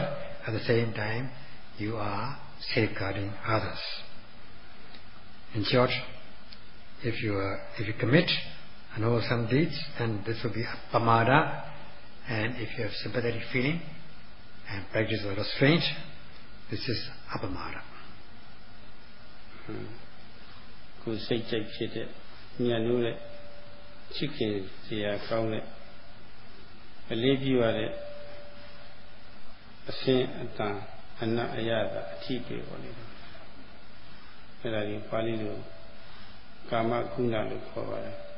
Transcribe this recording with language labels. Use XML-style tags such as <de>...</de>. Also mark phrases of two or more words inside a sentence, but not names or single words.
<en>At the same time, you are safeguarding others. In short, if you commit unwholesome deeds, then this will be Pamada, and if you have sympathetic feeling and practice of restraint, this is Appamada.</en> <my>ကိုယ်စိတ်ကြိုက်ဖြစ်တဲ့ဉာဏ်လို့တဲ့ချစ်ခင်စရာကောင်းတဲ့အလေးပြုရတဲ့အစဉ်အတန်အနတ်အရသာအထီးတွေပေါ်နေတယ်အဲ့ဒါကြီးပါဠိလိုကာမဂုဏလို့ခေါ်ပါတယ်</my>